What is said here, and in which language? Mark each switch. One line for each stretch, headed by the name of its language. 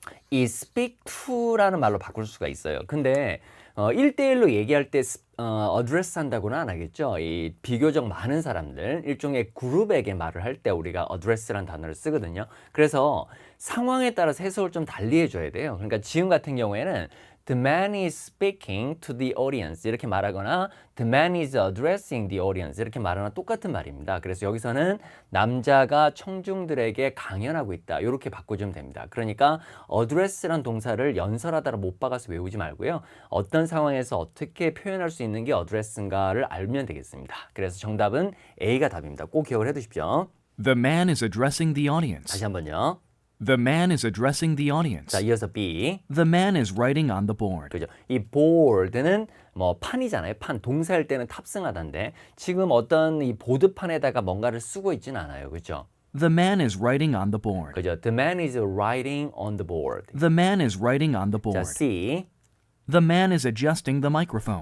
Korean: 이
English: speak to
Korean: 라는 말로 바꿀 수가 있어요. 근데 1대1로 얘기할 때 address 한다고는 안 하겠죠. 이 비교적 많은 사람들, 일종의 그룹에게 말을 할 때 우리가 address라는 단어를 쓰거든요. 그래서 상황에 따라서 해석을 좀 달리 해줘야 돼요. 그러니까 지금 같은 경우에는
English: The man is speaking to the audience
Korean: 이렇게 말하거나
English: The man is addressing the audience
Korean: 이렇게 말하나 똑같은 말입니다. 그래서 여기서는 남자가 청중들에게 강연하고 있다 이렇게 바꿔주면 됩니다. 그러니까 address란 동사를 연설하다를 못 박아서 외우지 말고요. 어떤 상황에서 어떻게 표현할 수 있는 게 address인가를 알면 되겠습니다. 그래서 정답은 A가 답입니다. 꼭 기억을 해두십시오.
English: The man is addressing the audience.
Korean: 다시 한번요.
English: The man is addressing the audience.
Korean: 자, 이어서 B.
English: The man is writing on the board.
Korean: 그죠? 이 board는 뭐 판이잖아요. 판. 동사일 때는 탑승하다인데 지금 어떤 이 보드판에다가 뭔가를 쓰고 있지는 않아요. 그죠?
English: The man is writing on the board.
Korean: 그죠?
English: The man is writing on the board. The man is writing on the
Korean: 자,
English: board. C. The man is adjusting the microphone.